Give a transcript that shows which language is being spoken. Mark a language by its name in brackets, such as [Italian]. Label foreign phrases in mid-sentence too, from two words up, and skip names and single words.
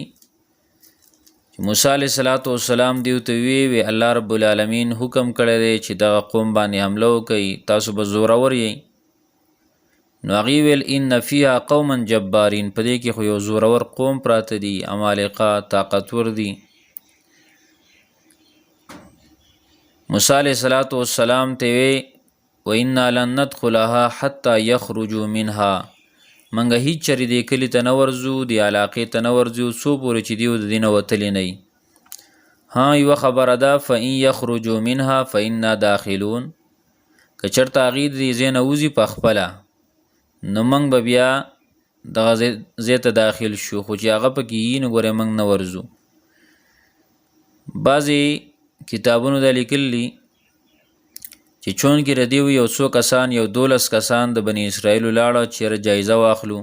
[Pashto] موسی [Arabic] علیه السلام [Pashto] دیو ته وی [Arabic] الله رب العالمین [Pashto] حکم کړی دی چې دغه قوم باندې حمله وکړي، تاسو به زورور یئ. نو هغې ویل [Arabic] ان فیها قوما جبارین، [Pashto] په دې کې خو یو زورور قوم پراته دي، عمالقه طاقتور دي. موسی [Arabic] علیه السلام [Pashto] ته وی [Arabic] و انا لن ندخلها حتی یخرجوا منها، [Pashto] منګه هیڅ چرې دې کلي ته نه ورځو، دې علاقې ته نه ورځو څو پورې چې دیو د دې نه وتلي نه وي. ها یوه خبره ده، [Arabic] فان یخرجوا منها فانا داخلون، [Pashto] که چېرته هغې د دې ځای نه وځي په خپله نو موږ به بیا دغه ځای ته داخل شو، خو چې هغه پکې یي نو ګورې موږ نه ورځو. بعضې کتابونو دا لیکلي چې چون کې ردی یو څو کسان، یو 12 کسان د بنی اسرائیلو لاړه چېرې جایزه واخلو.